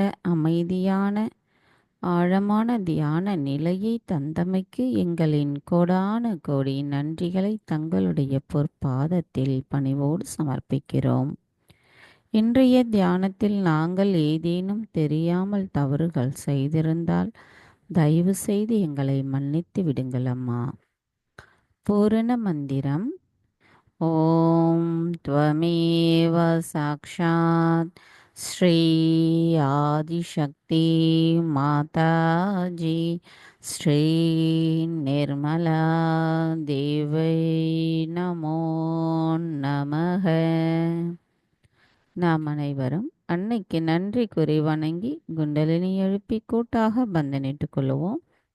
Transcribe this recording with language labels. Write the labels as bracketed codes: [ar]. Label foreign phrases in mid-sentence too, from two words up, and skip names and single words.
[ta] அமைதியான ஆழமான தியான நிலையை தந்தமைக்கு எங்களின் கோடான கோடி நன்றிகளை தங்களுடைய பொற்பாதத்தில் பணிவோடு சமர்ப்பிக்கிறோம். இன்றைய தியானத்தில் நாங்கள் ஏதேனும் தெரியாமல் தவறுகள் செய்திருந்தால் தயவு செய்து எங்களை மன்னித்து விடுங்கள் அம்மா. பூரண மந்திரம். [sa] ஓம் त्वमेव साक्षात् श्री आदिशक्ति माताजी श्री निर्मला देवै नमो नमः. [ta] நாம் அனைவரும் அன்னைக்கு நன்றி கூறி வணங்கி குண்டலினி எழுப்பி கூட்டாக பந்தனிட்டுக் கொள்வோம்.